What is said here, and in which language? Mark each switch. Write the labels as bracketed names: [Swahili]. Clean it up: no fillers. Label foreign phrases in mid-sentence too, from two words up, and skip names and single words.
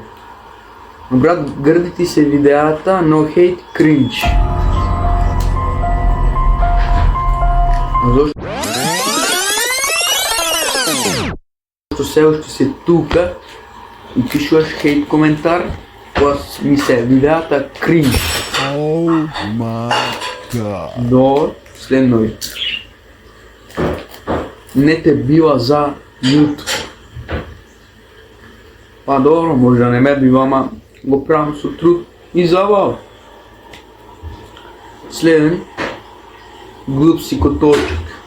[Macedonian] Брат, грди ти се видеата, но [English] hate cringe. [Macedonian] Зошто се уште се тука и пишуваш хейт коментар, кога ми се видеата кринч. [English] Oh my god. [Macedonian] Но, следнови. Не те бива за YouTube. Па добро, може да не ме бива, ама го правам со труд и забава. Следен. Глуп си коточек.